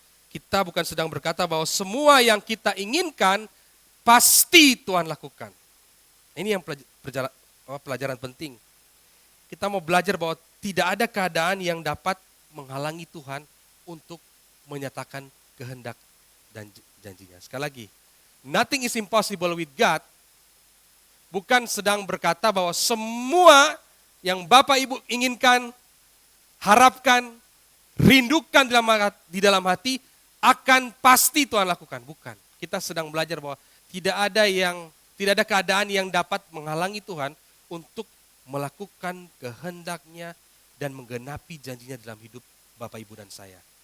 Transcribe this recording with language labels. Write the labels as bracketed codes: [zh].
[id] Kita bukan sedang berkata bahwa semua yang kita inginkan pasti Tuhan lakukan. Ini yang pelajaran penting. Kita mau belajar bahwa tidak ada keadaan yang dapat menghalangi Tuhan untuk menyatakan kehendak dan janjinya. Sekali lagi, [en] nothing is impossible with God. [id] Bukan sedang berkata bahwa semua yang Bapak Ibu inginkan, harapkan, rindukan di dalam hati akan pasti Tuhan lakukan. Bukan. Kita sedang belajar bahwa tidak ada keadaan yang dapat menghalangi Tuhan untuk melakukan kehendaknya dan menggenapi janjinya dalam hidup Bapak, Ibu, dan saya.